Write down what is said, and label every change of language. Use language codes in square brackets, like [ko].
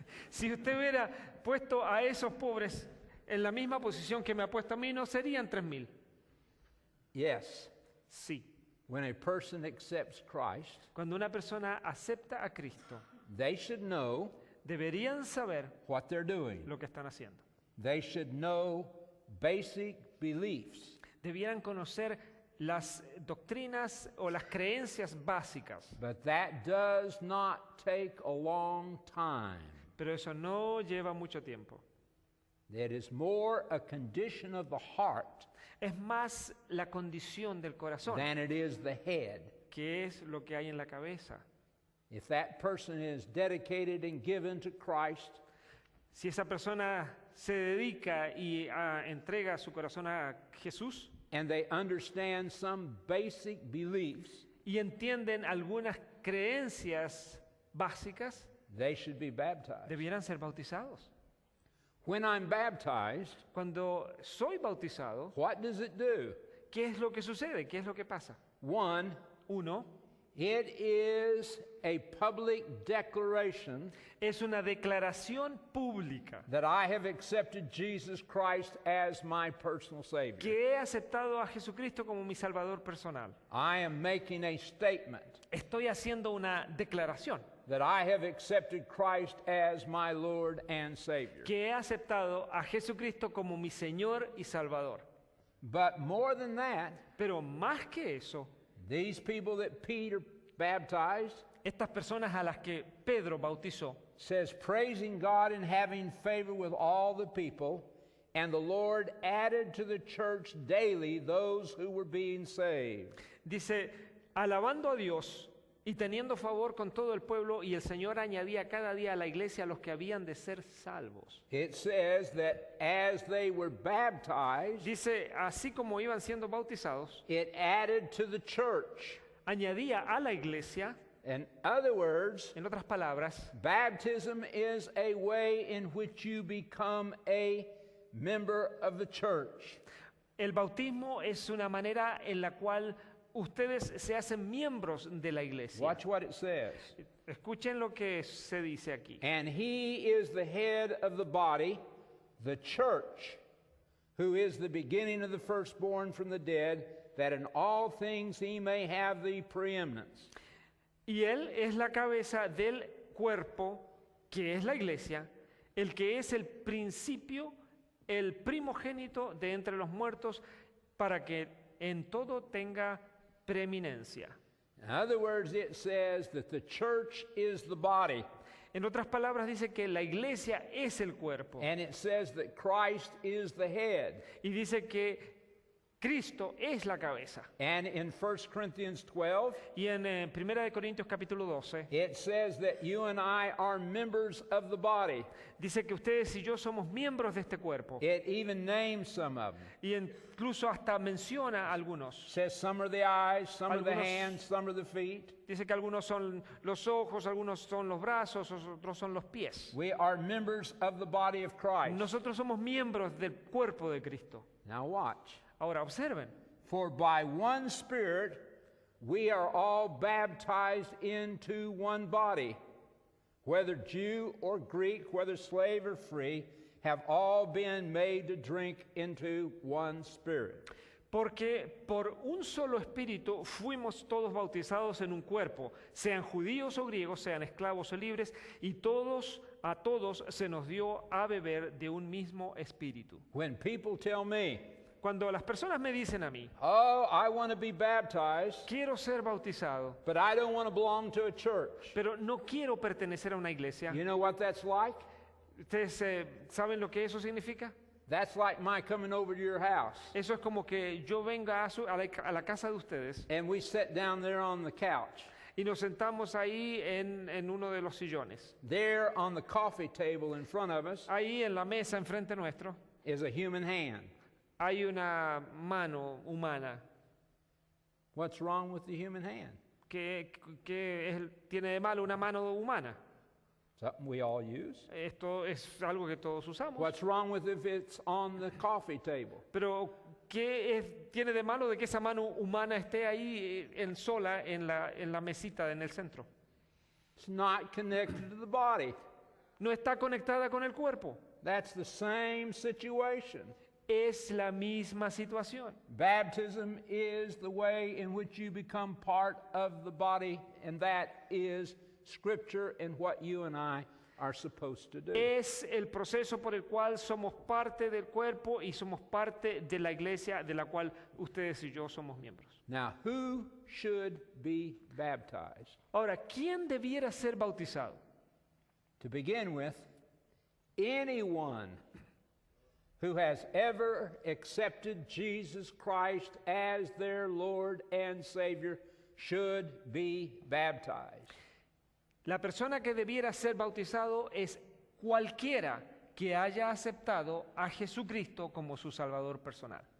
[es] si usted hubiera puesto a esos pobres en la misma posición que me ha puesto a mí, no serían 3,000. [en] Yes, [es] Sí. [en] when a person accepts Christ, [es] Cuando una persona acepta a Cristo, [en] they should know [es] deberían saber [en] what they're doing. [es] lo que están haciendo. [en] They should know basic beliefs. [es] Debieran conocer las doctrinas o las creencias básicas, [en] But that does not take a long time. [es] pero eso no lleva mucho tiempo. [en] It is more a condition of the heart [es] Es más la condición del corazón [en] than it is the head. [es] que es lo que hay en la cabeza. [en] If that person is dedicated and given to Christ, [es] Si esa persona se dedica y entrega su corazón a Jesús [en] and they understand some basic beliefs, [es] y entienden algunas creencias básicas, [en] they should be baptized. [es] debieran ser bautizados. [en] When I'm baptized, [es] Cuando soy bautizado, [en] what does it do? [es] ¿qué es lo que sucede? ¿Qué es lo que pasa? [en] One, [es] Uno, [en] it is a public declaration [es] es una declaración pública [en] that I have accepted Jesus Christ as my personal Savior. [es] que he aceptado a Jesucristo como mi Salvador personal. [en] I am making a statement [es] Estoy haciendo una declaración [en] that I have accepted Christ as my Lord and Savior. [es] que he aceptado a Jesucristo como mi Señor y Salvador. [en] But more than that, [es] Pero más que eso, [en] these people that Peter baptized [es] estas personas a las que Pedro bautizó, [en] says, praising God and having favor with all the people, and the Lord added to the church daily those who were being saved. [es] dice, alabando a Dios y teniendo favor con todo el pueblo, y el Señor añadía cada día a la iglesia a los que habían de ser salvos. [en] It says that as they were baptized, [es] Dice, así como iban siendo bautizados, [en] it added to the church. [es] añadía a la iglesia, [en] In other words, [es] en otras palabras, [en] baptism is a way in which you become a member of the church. [es] el bautismo es una manera en la cual ustedes se hacen miembros de la iglesia. [en] Watch what it says. [es] Escuchen lo que se dice aquí. [en] And he is the head of the body, the church, who is the beginning of the firstborn from the dead, that in all things he may have the preeminence. [es] Y él es la cabeza del cuerpo, que es la iglesia, el que es el principio, el primogénito de entre los muertos, para que en todo tenga preeminencia. [en] In other words, it says that the church is the body, [es] En otras palabras, dice que la iglesia es el cuerpo. [en] and it says that Christ is the head. [es] Y dice que Cristo es la cabeza. [en] And in 1 Corinthians 12, [es] Y en 1 de Corintios capítulo 12, [en] it says that you and I are members of the body. [es] dice que ustedes y yo somos miembros de este cuerpo. [en] It even names some of them. [es] Y incluso hasta menciona a algunos. [en] Says some are the eyes, some are the [es] Algunos- [en] hands, some are the feet. [es] Dice que algunos son los ojos, algunos son los brazos, otros son los pies. [en] We are members of the body of Christ. [es] Nosotros somos miembros del cuerpo de Cristo. [en] Now watch. [es] Ahora observen, [en] For by one Spirit we are all baptized into one body, whether Jew or Greek, whether slave or free, have all been made to drink into one Spirit. [es] porque por un solo espíritu fuimos todos bautizados en un cuerpo, sean judíos o griegos, sean esclavos o libres, y a todos se nos dio a beber de un mismo espíritu. [en] When people tell me, [es] Cuando las personas me dicen a mí, [en] oh, I want to be baptized, [es] quiero ser bautizado, [en] but I don't want to belong to a church. [es] pero no quiero pertenecer a una iglesia, [en] You know what that's like? [es] ¿ustedes saben lo que eso significa? [en] That's like my coming over to your house, [es] Eso es como que yo venga a la casa de ustedes [en] and we sit down there on the couch. [es] y nos sentamos ahí en uno de los sillones. [en] There on the coffee table in front of us [es] Ahí en la mesa enfrente nuestro [en] is a human hand. [es] hay una mano humana [en] What's wrong with the human hand? [es] tiene de malo una mano humana. [en] Something we all use. [es] Esto es algo que todos usamos. [en] What's wrong with if it's on the coffee table? [es] Pero tiene de malo de que esa mano humana esté ahí sola en la mesita en el centro? [en] It's not connected to the body. [es] No está conectada con el cuerpo. [en] That's the same situation. [es] Es la misma situación. [en] Baptism is the way in which you become part of the body, and that is Scripture and what you and I are supposed to do. [es] Es el proceso por el cual somos parte del cuerpo y somos parte de la iglesia de la cual ustedes y yo somos miembros. [en] Now, who should be baptized? [es] Ahora, ¿quién debiera ser bautizado? [en] To begin with, anyone who has ever accepted Jesus Christ as their Lord and Savior should be baptized. [es] La persona que debiera ser bautizado es cualquiera que haya aceptado a Jesucristo como su Salvador personal.